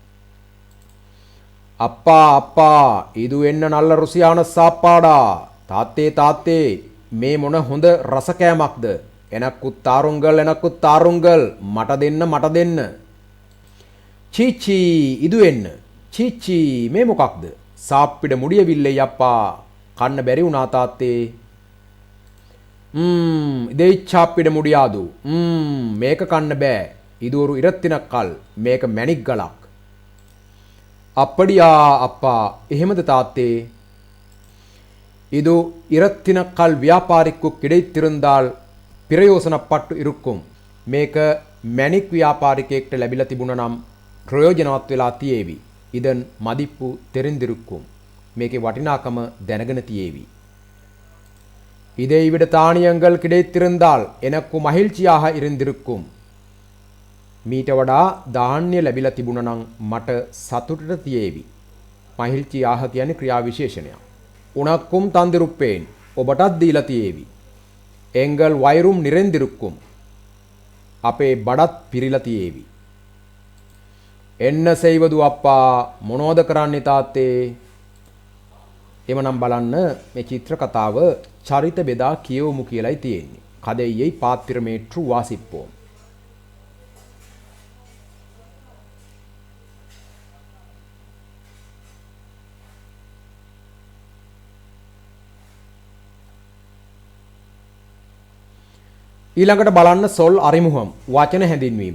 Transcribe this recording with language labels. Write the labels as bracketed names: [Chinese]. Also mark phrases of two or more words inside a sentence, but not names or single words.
[Tamil] அப்பா அப்பா இது என்ன நல்ல ருசியான சாப்பாடா. [Sinhala] තාත්තේ තාත්තේ මේ මොන හොඳ රස කෑමක්ද. [Tamil] எனக்கும் தாருங்கள் [Sinhala] මට දෙන්න. [Tamil] சீச்சி இது என்ன? சீச்சி [Sinhala] මේ මොකක්ද? [Tamil] சாப்பிட முடியவில்லை அப்பா. [Sinhala] කන්න බැරි වුණා තාත්තේ. [Tamil] இதை சாப்பிட முடியாது. [Sinhala] මේක කන්න බෑ. [Tamil] இது ஒரு இரத்தினக்கல். [Sinhala] මේක මැණික් ගලක්. [Tamil] அப்படியா அப்பா. [Sinhala] එහෙමද තාත්තේ? [Tamil] இது இரத்தினக்கல் வியாபாரிக்கு கிடைத்திருந்தால் பிரயோசனப்பட்டு இருக்கும். [Sinhala] මේක මැණික් ව්‍යාපාරිකයෙක්ට ලැබිලා තිබුණා නම් ප්‍රයෝජනවත් වෙලා තියේවි. [Tamil] இதன் மதிப்பு தெரிந்திருக்கும். [Sinhala] මේකේ වටිනාකම දැනගෙන තියේවි. [Tamil] இதைவிட தானியங்கள் கிடைத்திருந்தால் எனக்கு மகிழ்ச்சியாக இருந்திருக்கும். [Sinhala] මීට වඩා ධාන්‍ය ලැබිලා තිබුණා නම් මට සතුටට තියේවි. මහිල්චියාහ කියන්නේ ක්‍රියා විශේෂණයක්. [Tamil] உனக்கும் தந்திருப்பேன் [Sinhala] ඔබටත් දීලා තියේවි. [Tamil] எங்கள் வயிறும் நிறைந்திருக்கும் [Sinhala] අපේ බඩත් පිරීලා තියේවි. [Tamil] என்ன செய்வது அப்பா [Sinhala] මොනවද කරන්නේ තාත්තේ? එමනම් බලන්න මේ චිත්‍ර කතාව චරිත බෙදා කියවමු කියලායි තියෙන්නේ. [Tamil] කதையை பாத்திரமேற்று வாசிப்போம். [Sinhala] ඊළඟට බලන්න [Tamil] சொல் அறிமுகம் [Sinhala] වචන හැඳින්වීම.